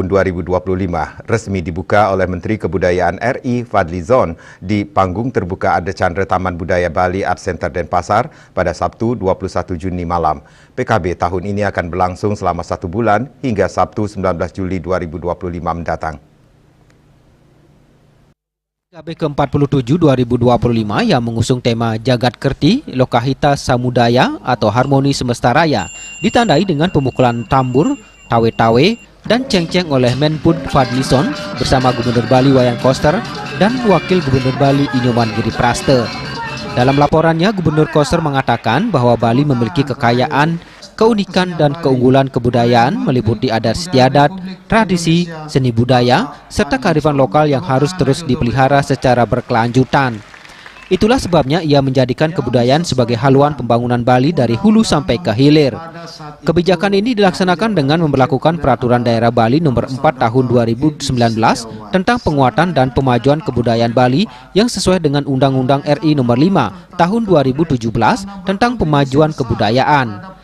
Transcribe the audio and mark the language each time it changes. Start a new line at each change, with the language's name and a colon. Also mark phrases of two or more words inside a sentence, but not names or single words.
Indonesian: 2025 resmi dibuka oleh Menteri Kebudayaan RI Fadlizon di panggung terbuka Ade Chandra Taman Budaya Bali Art Center Denpasar pada Sabtu 21 Juni malam. PKB tahun ini akan berlangsung selama 1 bulan hingga Sabtu 19 Juli 2025 mendatang. PKB ke-47 2025 yang mengusung tema Jagat Kerti, Lokahita Samudaya atau Harmoni Semesta Raya ditandai dengan pemukulan tambur, tawe-tawe, dan ceng-ceng oleh Menpun Fadlizon bersama Gubernur Bali Wayan Koster dan Wakil Gubernur Bali Inyoman Giripraste. Dalam laporannya, Gubernur Koster mengatakan bahwa Bali memiliki kekayaan, keunikan dan keunggulan kebudayaan meliputi adat istiadat, tradisi, seni budaya, serta kearifan lokal yang harus terus dipelihara secara berkelanjutan. Itulah sebabnya ia menjadikan kebudayaan sebagai haluan pembangunan Bali dari hulu sampai ke hilir. Kebijakan ini dilaksanakan dengan memberlakukan Peraturan Daerah Bali Nomor 4 Tahun 2019 tentang penguatan dan pemajuan kebudayaan Bali yang sesuai dengan Undang-Undang RI Nomor 5 Tahun 2017 tentang pemajuan kebudayaan.